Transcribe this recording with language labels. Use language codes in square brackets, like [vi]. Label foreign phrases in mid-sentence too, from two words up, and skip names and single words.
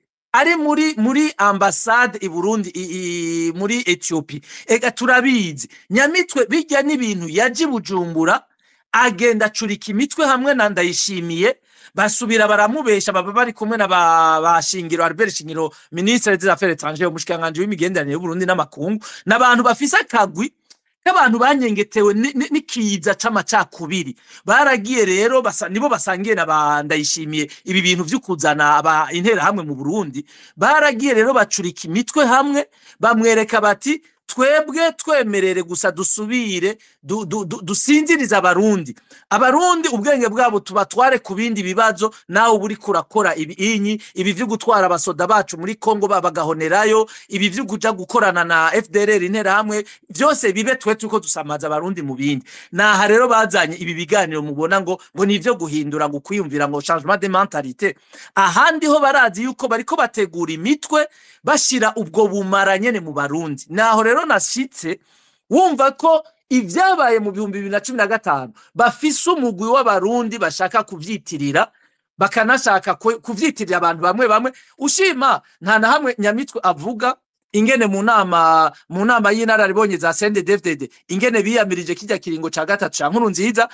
[rn] ari muri ambassade i Burundi muri Ethiopia, ega turabizi Nyamitwe bijya n'ibintu yaje Bujumbura agenda acurika imitwe hamwe na Ndayishimiye, basubira baramubesha, baba bari kumwe na bashingiro Albert Shingiro, [fr] ministre des affaires étrangères, [rn] umushikanganje w'imigenderanire y'u Burundi n'amakungu, n'abantu bafise akagwi k'abantu banyengetewe n'ikiza c'amacakubiri. Baragiye rero nibo basangiye na Ndayishimiye ibi bintu vy'ukuzana intera hamwe mu Burundi. Baragiye rero bacurika imitwe hamwe, bamwereka bati twebwe twemerere gusa dusubire dusinziriza abarundi ubwenge bwabo tubatware ku bindi bibazo, nawe uburi kurakora ibi vyo gutwara abasoda bacu muri Kongo babagahonerayo, ibi vyo kuja gukorana na FDLR intera hamwe, vyose bibe twe tuko dusamaza abarundi mu bindi. Naha rero bazanye ibi biganiro mubona ngo nivyo guhindura ngo kwiyumvira ngo [fr] changement de mentalité. [rn] Ahandi ho barazi yuko bariko bategura imitwe bashira ubwo bumara nyene mu Barundi. Naho rero nashitse wumva ko ivyabaye mu 2015 bafise umugwi w'abarundi bashaka kuvyitirira, bakanashaka kuvyitirira abantu bamwe ushima nta na hamwe Nyamitwe avuga ingene mu nama y'inararibonye za CNDD-FDD ingene biyamirije kijya kiringo ca gatatu ca Nkurunziza.